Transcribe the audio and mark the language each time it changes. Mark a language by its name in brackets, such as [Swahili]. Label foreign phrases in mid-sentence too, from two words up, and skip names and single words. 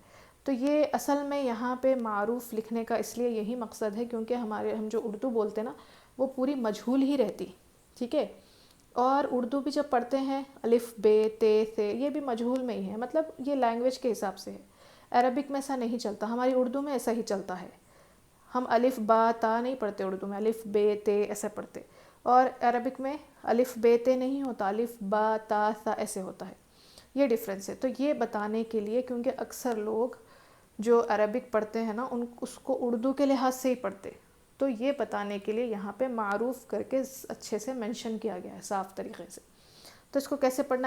[Urdu] تو یہ اصل میں یہاں پہ معروف لکھنے کا اس لیے یہی مقصد ہے کیونکہ ہم جو اردو بولتے ہیں نا وہ پوری مجہول ہی رہتی. ٹھیک ہے. اور اردو بھی جب پڑھتے ہیں الف، بے، تے، سے، یہ بھی مجہول میں ہی ہے، مطلب یہ لینگویج کے حساب سے ہے. عربک میں ایسا نہیں چلتا، ہماری اردو میں ایسا ہی چلتا ہے. ہم الف، [Arabic] با، تا [Urdu] نہیں پڑھتے اردو میں، الف، بے، تے ایسے پڑھتے. اور عربک میں الف، بے، تے نہیں ہوتا، الف، [Arabic] با، تا، [Urdu] سا ایسے ہوتا ہے. یہ ڈفرینس ہے. تو یہ بتانے کے لیے، کیونکہ اکثر لوگ جو عربک پڑھتے ہیں نا اس کو اردو کے لحاظ سے ہی پڑھتے، تو یہ بتانے کے لیے یہاں پہ معروف کر کے اچھے سے مینشن کیا گیا ہے صاف طریقے سے. تو اس کو کیسے پڑھنا؟